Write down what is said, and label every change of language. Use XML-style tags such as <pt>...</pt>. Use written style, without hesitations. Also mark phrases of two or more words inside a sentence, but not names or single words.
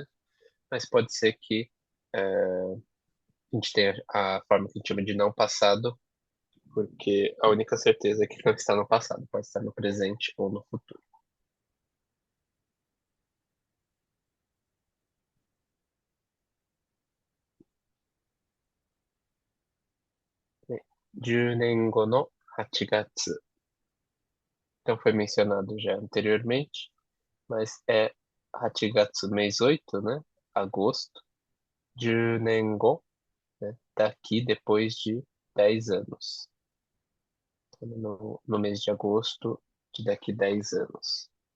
<pt>Mas pode ser que a gente tenha a forma que a gente chama de não passado, porque a única certeza é que não está no passado, pode estar no presente ou no futuro. Né?</pt> <ja>10 年後の8月.</ja> <pt>Então foi mencionado já anteriormente, mas é Hachigatsu, mês 8, né?</pt> <ja>Agosto. 10 年後,</ja> <pt>né? Daqui depois de 10 anos. Então, no mês de agosto de daqui 10 anos.</pt>